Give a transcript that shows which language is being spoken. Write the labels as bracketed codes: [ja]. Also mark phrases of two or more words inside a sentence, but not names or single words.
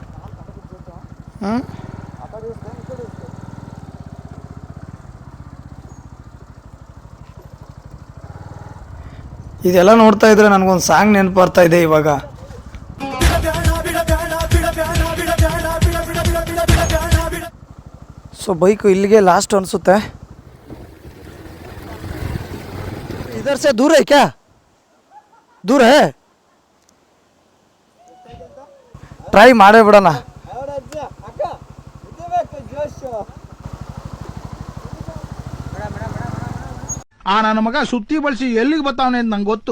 [kn] ಇದೆಲ್ಲ ನೋಡ್ತಾ ಇದ್ರೆ ನನಗೊಂದು ಸಾಂಗ್ ನೆನಪು ಬರ್ತಾ ಇದೆ ಇವಾಗ. ಸೊ ಬೈಕು ಇಲ್ಲಿಗೆ ಲಾಸ್ಟ್ ಅನಿಸುತ್ತೆ. [hi] इधर से दूर है क्या? दूर है? ट्राई मारे बिಡೋಣ. [kn] ನನ್ನ ಮಗ ಸುತ್ತಿ ಬಳಸಿ ಎಲ್ಲಿಗೆ ಬರ್ತಾವನೆ ಅಂತ ನಂಗೆ ಗೊತ್ತು.